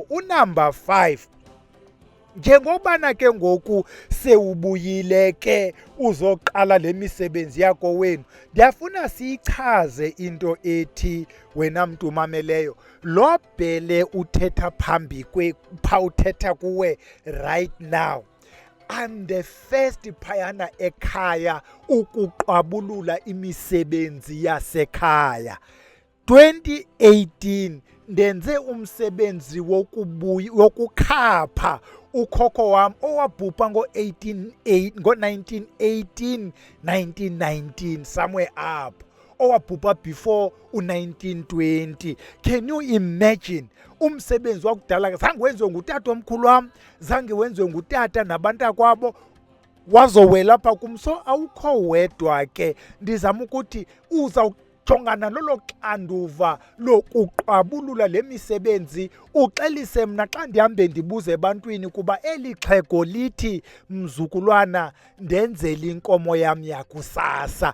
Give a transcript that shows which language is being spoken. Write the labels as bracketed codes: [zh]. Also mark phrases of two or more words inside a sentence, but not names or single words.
[xh] Unumber 5, njengobana ke ngoku sewubuyile ke uzoqala le misebenzi yakho wenu, ndiyafuna siyichaze into ethi wena mntu umameleyo. Lo bhele uthetha phambi pha uthetha kuwe [en] right now, I'm the first [xh] phayana ekhaya ukuqabulula imisebenzi yasekhaya. 2018 ndenze umsebenzi wokukhapha ukhokho wam owabhubha ngo-1918, 1919 [en] somewhere up, [xh] owabhubha before u-1920. [en] Can you imagine? [xh] Umsebenzi wakudala zange wenziwe ngutata omkhulu wam, zange wenziwe ngutata nabantakwabo, wazowela apha kum. So awukho wedwa ke. Ndizama ukuthi uzawujongana lolo xanduva lokuqabulula le misebenzi, uxelise mna xa ndihambe ndibuze ebantwini kuba eli xhego lithi mzukulwana ndenzele inkomo yam yakusasa.